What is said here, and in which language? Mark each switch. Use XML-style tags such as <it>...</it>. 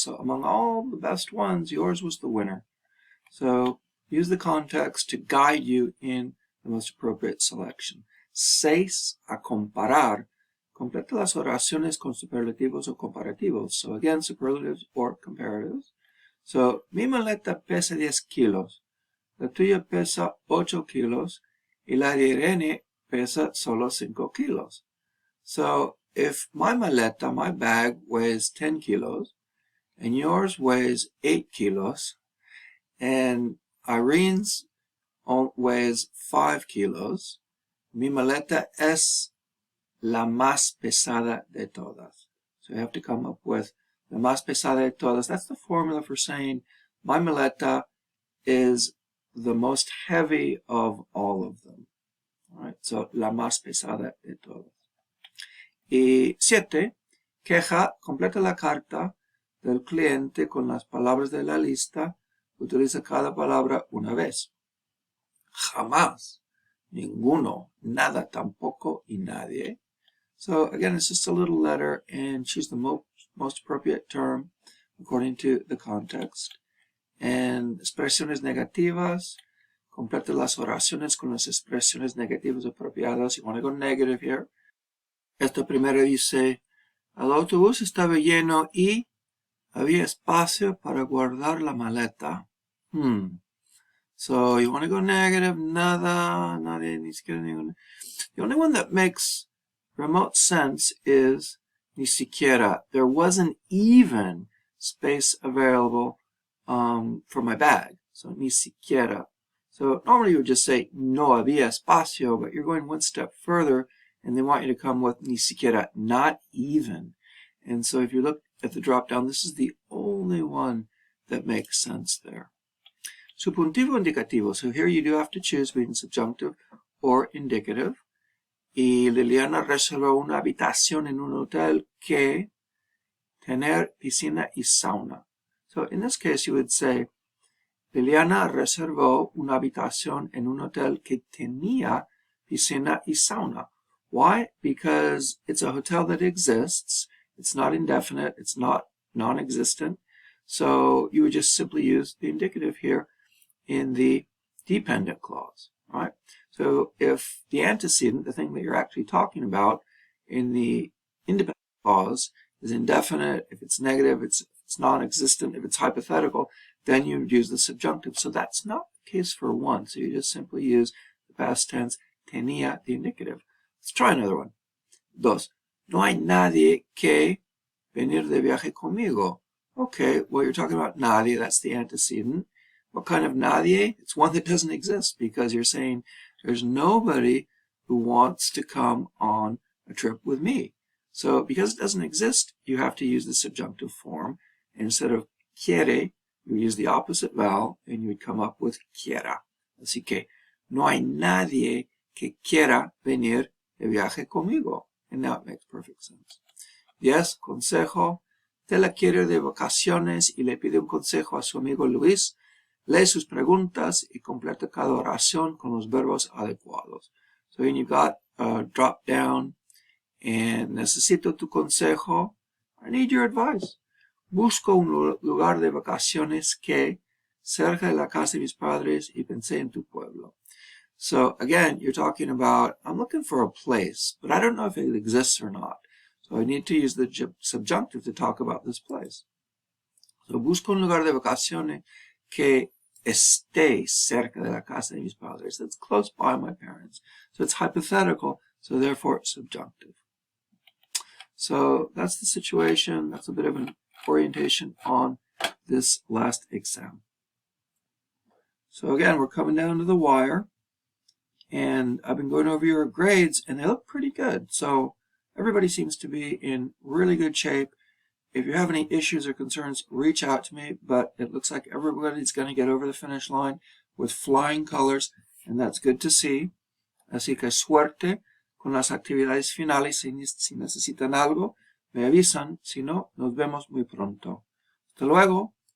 <en>So among all the best ones, yours was the winner. So use the context to guide you in the most appropriate selection.</en> <es>6. A comparar. Completa las oraciones con superlativos o comparativos.</es> <en>So again, superlatives or comparatives.</en> <es>So, mi maleta pesa 10 kilos. La tuya pesa 8 kilos. Y la de Irene pesa solo 5 kilos.</es> <en>So, if my maleta, my bag, weighs 10 kilos, and yours weighs 8 kilos, and Irene's weighs 5 kilos,</en> <es>mi maleta es la más pesada de todas.</es> <en>So you have to come up with</en> <es>la más pesada de todas.</es> <en>That's the formula for saying my maleta is the most heavy of all of them. All right, so</en> <es>la más pesada de todas. Y 7. Queja, completa la carta del cliente con las palabras de la lista. Utiliza cada palabra una vez. Jamás, ninguno, nada, tampoco y nadie.</es> <en>So again, it's just a little letter, and choose the most appropriate term according to the context.</en> <es>And expresiones negativas, complete las oraciones con las expresiones negativas apropiadas.</es> <en>You want to go negative here.</en> <es>Esta primera dice, el autobús estaba lleno y había espacio para guardar la maleta.</es> <en>So you want to go negative,</en> <es>nada, nadie, ni siquiera ninguno.</es> <en>The only one that makes remote sense is ni siquiera. There wasn't even space available for my bag. So ni siquiera. So normally you would just say</en> <es>no había espacio,</es> <en>but you're going one step further and they want you to come with ni siquiera, not even. And so if you look at the drop down, this is the only one that makes sense there. Subjuntivo indicativo. So here you do have to choose between subjunctive or indicative.</en> <es>Y Liliana reservó una habitación en un hotel que tener piscina y sauna.</es> <en>So in this case you would say</en> <es>Liliana reservó una habitación en un hotel que tenía piscina y sauna.</es> <en>Why? Because it's a hotel that exists. It's not indefinite. It's not non-existent. So you would just simply use the indicative here in the dependent clause, right? So if the antecedent, the thing that you're actually talking about in the independent clause is indefinite, if it's negative, it's non-existent, if it's hypothetical, then you would use the subjunctive. So that's not the case for one. So you just simply use the past tense, tenía, the indicative. Let's try another one. 2.</en> <es>No hay nadie que venir de viaje conmigo.</es> <en>Okay, well, you're talking about nadie, that's the antecedent. What kind of nadie? It's one that doesn't exist because you're saying there's nobody who wants to come on a trip with me. So because it doesn't exist, you have to use the subjunctive form. And instead of quiere, you use the opposite vowel and you would come up with quiera.</en> <es>Así que no hay nadie que quiera venir de viaje conmigo.</es> <en>And now it makes perfect sense. 10. Consejo.</en> <es>Tela quiere de vacaciones y le pide un consejo a su amigo Luis. Lee sus preguntas y completa cada oración con los verbos adecuados.</es> <en>So then you've got a drop down and</en> <es>necesito tu consejo.</es> <en>I need your advice.</en> <es>Busco un lugar de vacaciones que cerca de la casa de mis padres y pensé en tu pueblo.</es> <en>So again, you're talking about, I'm looking for a place, but I don't know if it exists or not. So I need to use the subjunctive to talk about this place.</en> <es>So busco un lugar de vacaciones que esté cerca de la casa de mis padres.</es> <en>That's close by my parents. So it's hypothetical, so therefore subjunctive. So that's the situation. That's a bit of an orientation on this last exam. So again, we're coming down to the wire. And I've been going over your grades, and they look pretty good. So everybody seems to be in really good shape. If you have any issues or concerns, reach out to me, but it looks like everybody's going to get over the finish line with flying colors, and that's good to see.</en> <es>Así que suerte con las actividades finales. Si necesitan algo, me avisan. Si no, nos vemos muy pronto. Hasta luego.</es>